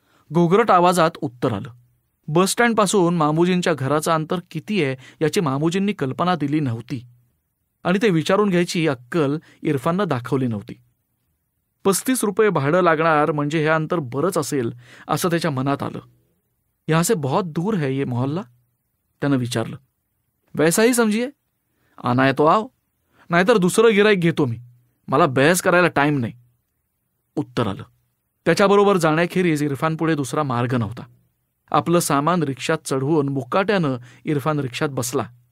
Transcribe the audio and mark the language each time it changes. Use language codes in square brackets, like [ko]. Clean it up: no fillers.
[mr] घोगरट आवाजात उत्तर आलं. बसस्टँडपासून मामूजींच्या घराचं अंतर किती आहे याची मामूजींनी कल्पना दिली नव्हती आणि ते विचारून घ्यायची अक्कल इरफाननं दाखवली नव्हती. 35 रुपये भाडं लागणार म्हणजे हे अंतर बरंच असेल असं त्याच्या मनात आलं. [hi] यहाँ से बहुत दूर है ये मोहल्ला? [mr] त्यानं विचारलं. [hi] वैसा ही समजिये, आना है तो आओ, [mr] नाहीतर दुसरं गिराईक घेतो मी, मला बहस करायला टाईम नाही, उत्तर आलं. त्याच्याबरोबर जाण्याखेरीज इरफानपुढे दुसरा मार्ग नव्हता. आपलं सामान रिक्षात चढवून मुकाट्यानं इरफान रिक्षात बसला.